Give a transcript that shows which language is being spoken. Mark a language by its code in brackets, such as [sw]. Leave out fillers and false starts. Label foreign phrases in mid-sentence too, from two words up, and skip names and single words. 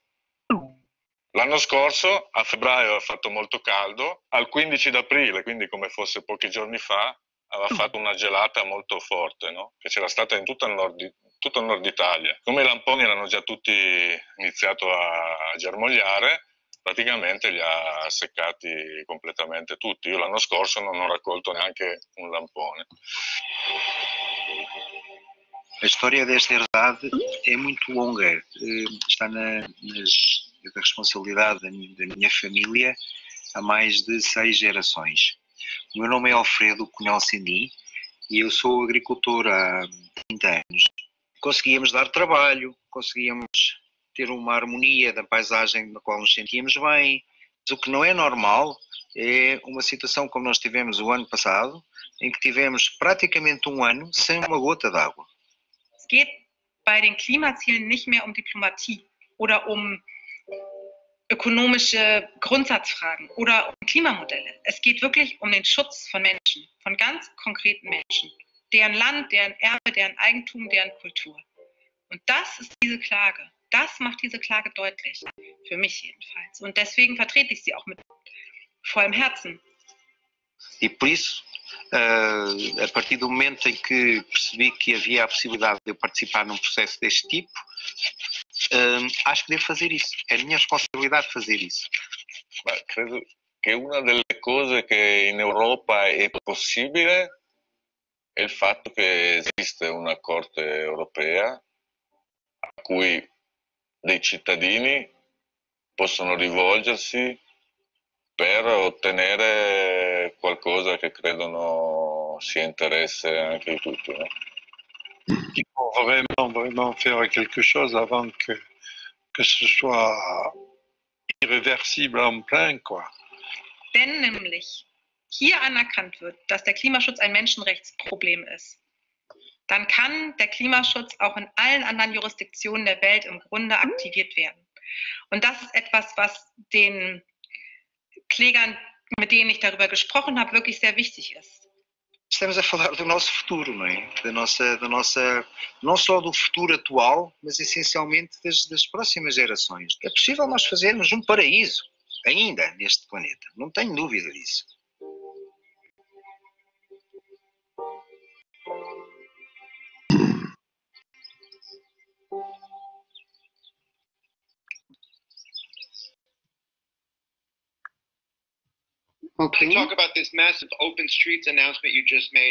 [it] L'anno scorso, a febbraio, ha fatto molto caldo, al 15 d'aprile, quindi come fosse pochi giorni fa, aveva fatto una gelata molto forte, no? Che c'era stata in tutto il nord Italia. Come i lamponi erano già tutti iniziato a germogliare, praticamente li ha seccati completamente tutti. Io l'anno scorso non ho raccolto neanche un lampone. [pt] A história desta herdade é muito longa, está na responsabilidade da minha família há mais de 6 gerações. O meu nome é Alfredo Cunhal Sendi e eu sou agricultor há 30 anos. Conseguíamos dar trabalho, conseguíamos ter uma harmonia da paisagem na qual nos sentíamos bem, mas o que não é normal é uma situação como nós tivemos o ano passado, em que tivemos praticamente um ano sem uma gota d'água. [de] Es geht bei den Klimazielen nicht mehr um Diplomatie oder um ökonomische Grundsatzfragen oder um Klimamodelle. Es geht wirklich um den Schutz von Menschen, von ganz konkreten Menschen, deren Land, deren Erbe, deren Eigentum, deren Kultur. Und das ist diese Klage. Das macht diese Klage deutlich, für mich jedenfalls. Und deswegen vertrete ich sie auch mit vollem Herzen. [pt] E por isso, a partir do momento em que percebi que havia a possibilidade de eu participar num processo deste tipo, acho que devo fazer isso. É a minha responsabilidade fazer isso. [it] Beh, credo che una delle cose che in Europa è possibile è il fatto che esiste una Corte europea a cui dei cittadini possono rivolgersi per ottenere qualcosa che credono sia interesse anche di tutti, no? [fr] Il faut vraiment faire quelque chose avant que ce soit irréversible en plein, quoi. [de] Wenn nämlich hier anerkannt wird, dass der Klimaschutz ein Menschenrechtsproblem ist, dann kann der Klimaschutz auch in allen anderen Jurisdiktionen der Welt im Grunde aktiviert werden. Und das ist etwas, was den Klägern, mit denen ich darüber gesprochen habe, wirklich sehr wichtig ist. [pt] Estamos a falar do nosso futuro, não é? Não só do futuro atual, mas essencialmente das próximas gerações. É possível nós fazermos um paraíso ainda neste planeta, não tenho dúvida disso. [en] Okay. Talk about this massive open streets announcement you just made.